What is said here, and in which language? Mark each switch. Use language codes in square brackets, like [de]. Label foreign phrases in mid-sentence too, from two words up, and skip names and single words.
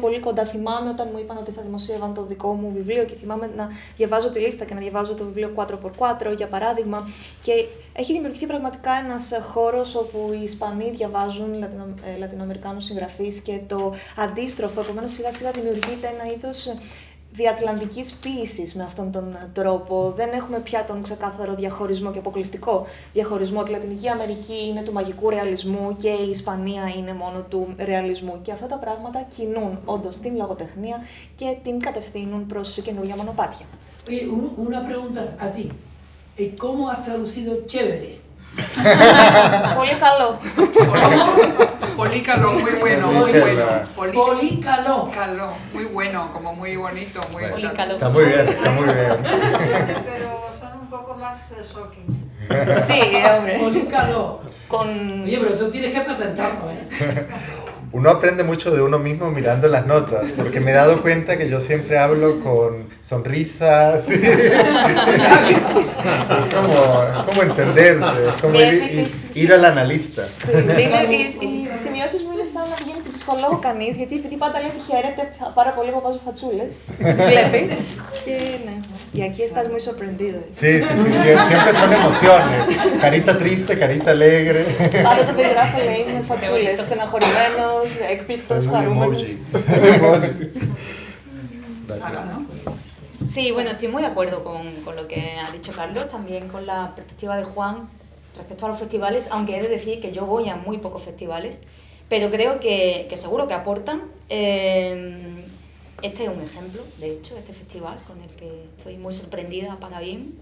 [el] Θυμάμαι όταν μου είπαν ότι θα δημοσίευαν το δικό μου βιβλίο και θυμάμαι να διαβάζω τη λίστα και να διαβάζω διαβάζω το βιβλίο 4x4 για παράδειγμα, και έχει δημιουργηθεί πραγματικά ένας χώρος όπου οι Ισπανοί διαβάζουν Λατινοαμερικάνους συγγραφείς και το αντίστροφο, επομένως σιγά σιγά δημιουργείται ένα είδος διατλαντικής ποίησης με αυτόν τον τρόπο. Δεν έχουμε πια τον ξεκάθαρο διαχωρισμό και αποκλειστικό διαχωρισμό ότι η Λατινική Αμερική είναι του μαγικού ρεαλισμού και η Ισπανία είναι μόνο του ρεαλισμού. Και αυτά τα πράγματα κινούν όντως την λογοτεχνία και την κατευθύνουν προς καινούργια μονοπάτια. [es] Una pregunta a ti. ¿Cómo has traducido chévere? [el] Πολύ καλό. Πολύ καλό, [es] muy bueno, muy bueno. [el] Πολύ καλό. [es] Caló, muy bueno, como muy bonito, muy [el] Πολύ καλό. [es] Está muy bien, está muy bien. Pero son un poco más shocking. Sí, hombre. [el] Πολύ καλό. [es] Con... Oye, pero eso tienes que patentarlo, ¿eh? Uno aprende mucho de uno mismo mirando las notas, porque me he dado cuenta que yo siempre hablo con sonrisas. Es como entenderse, es como ir al analista. [el] Οι σημειώσεις μου είναι σαν να πηγαίνει στην ψυχολόγο κανείς, γιατί επειδή πάντα λέει ότι χαίρεται πάρα πολύ, εγώ βάζω φατσούλες, τις βλέπει. Και ναι, [es] y aquí estás muy sorprendido. Sí, siempre son emociones. Carita triste, carita alegre. [el] Πάντα το περιγράφω, λέει, με φατσούλες, στεναχωρημένος, έκπληκτος, χαρούμενος. [es] Sara, ¿no? Sí, bueno, estoy muy de acuerdo con lo que ha dicho Carlos, también con la perspectiva de Juan respecto a los festivales, aunque he de decir que yo voy a muy pocos festivales, pero creo que seguro que aportan. Este es un ejemplo, de hecho, este festival con el que estoy muy sorprendida para bien.